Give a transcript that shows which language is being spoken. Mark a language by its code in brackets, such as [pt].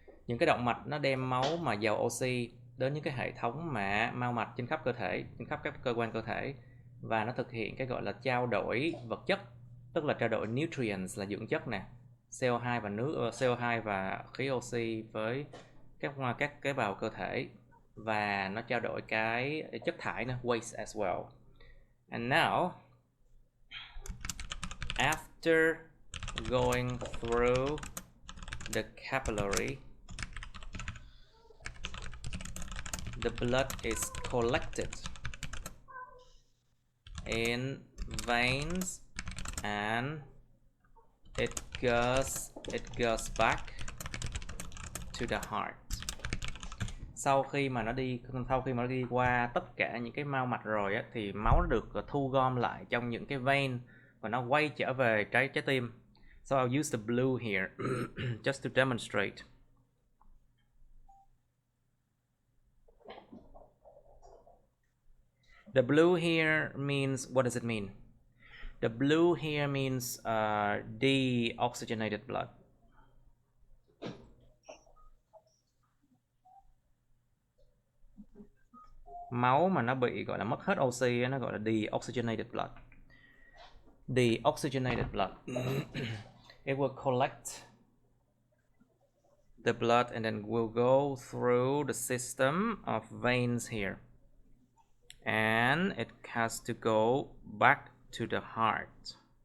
[vi] Những cái động mạch nó đem máu mà giàu oxy đến những cái hệ thống mà mao mạch trên khắp cơ thể, trên khắp các cơ quan cơ thể, và nó thực hiện cái gọi là trao đổi vật chất, tức là trao đổi nutrients là dưỡng chất nè, CO2 và nước, CO2 và khí oxy với các tế bào cơ thể, và nó trao đổi cái chất thải nữa, [en] waste as well. And now after going through the capillary, the blood is collected in veins and it goes back to the heart. [vi] Sau khi mà nó đi qua tất cả những cái mao mạch rồi á, thì máu nó được thu gom lại trong những cái vein và nó quay trở về trái tim. [en] So I'll use the blue here just to demonstrate. The blue here means, what does it mean? The blue here means deoxygenated blood. [vi] máu mà nó bị gọi là mất hết oxy nó gọi là deoxygenated blood. [en] Deoxygenated blood. It will collect the blood and then will go through the system of veins here, and it has to go back to the heart.